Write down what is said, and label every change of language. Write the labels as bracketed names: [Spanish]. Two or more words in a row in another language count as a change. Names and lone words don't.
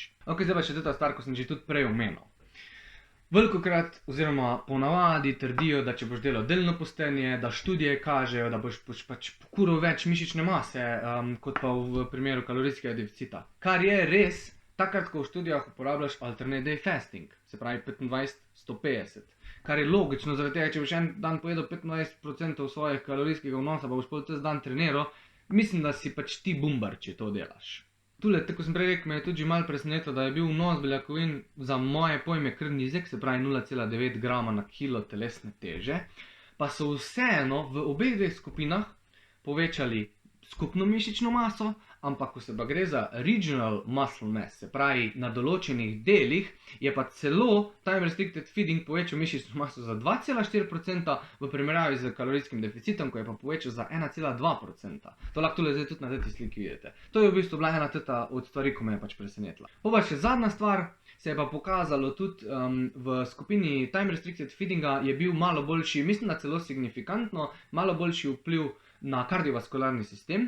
[Slovenian] Ok, zdaj pa še ta stvar, ko sem že tudi prej omenil. Velikokrat oziroma ponavadi trdijo, da če boš delal delno postenje, da študije kažejo, da boš pač pokuril več mišične mase, kot pa v primeru kalorijskega deficita. Kar je res, takrat, ko v študijah uporabljaš [English] alternate day fasting, [Slovenian] se pravi 25-150. Kar je logično, zaradi tega, če boš en dan pojedel 25% svojih kalorijskega vnosa, pa boš pol tes dan treniral, mislim, da si pač ti bumbar, če to delaš. Tule, tako sem prej rekel, me je tudi že malo presenetilo, da je bil vnos beljakovin za moje pojme kar nizek, se pravi 0,9 grama na kilo telesne teže, pa so vseeno v obeh dveh skupinah povečali skupno mišično maso, ampak ko se pa gre za [English] regional muscle mass, [Slovenian] se pravi na določenih delih, je pa celo [English] time restricted feeding [Slovenian] povečal mišično maso za 2,4% v primerjavi z kalorijskim deficitom, ko je pa povečal za 1,2%. To lahko tule zdaj tudi na teti sliki vidite. To je v bistvu bila ena teta od stvari, ko me je pač presenetila. Pa še zadnja stvar, se je pa pokazalo tudi v skupini [English] time restricted feedinga [Slovenian] je bil malo boljši, mislim, da celo signifikantno, malo boljši vpliv na kardiovaskularni sistem.